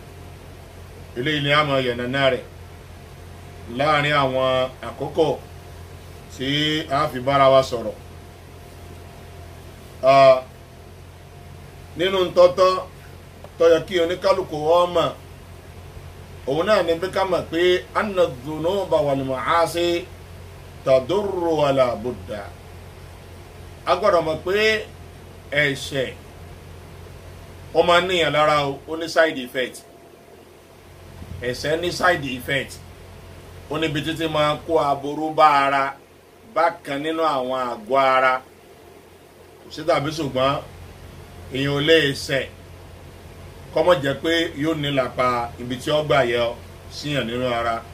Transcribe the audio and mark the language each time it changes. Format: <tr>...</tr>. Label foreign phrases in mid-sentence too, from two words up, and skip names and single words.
<yo>eléyìí ni a máa yànnàná rẹ̀ láàrin àwọn àkókò tí a fi bára wa sọ̀rọ̀. nínú tọ́tọ́ tó yẹ kí oníkálukú wọn mọ̀, òun náà ní bí ká mọ̀ pé</yo> <ar>أنّ الذنوب والمعاصي تضرّ ولا بدّ.</ar> <yo>a gbọ́dọ̀ mọ̀ pé ẹ̀ṣẹ̀ ó máa níyàn lára, ó ní</yo> <en>side effect.</en> <yo>ẹ̀ṣẹ̀ ní</yo> <en>side effect,</en> <yo>ó níbi títí máa kó aburú bá ara bákan nínú àwọn àgọ́ ara. kò sí tàbí ṣùgbọ́n èèyàn ò lè ṣẹ̀ kọ́mọ̀ jẹ́ pé yóò nílapa ibi tí ó gbà yẹ síyàn nínú ara.</yo>